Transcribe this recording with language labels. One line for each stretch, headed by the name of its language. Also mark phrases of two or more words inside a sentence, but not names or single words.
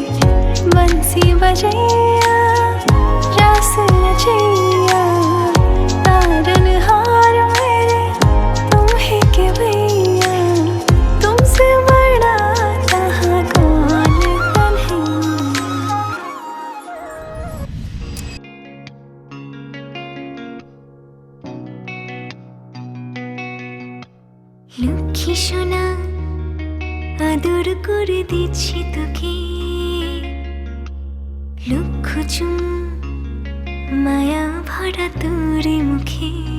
Hindi: बंसी बजैया रास रचैया, तारनहार मेरे तुम ही के भैया। तुमसे बड़ा कहाँ कौन कन्हैया।
Bangla: লক্ষ্মী সোনা আদর করে দিচ্ছি তোকে, লক্ষ চুম মায়া ভরা তোরে মুখে।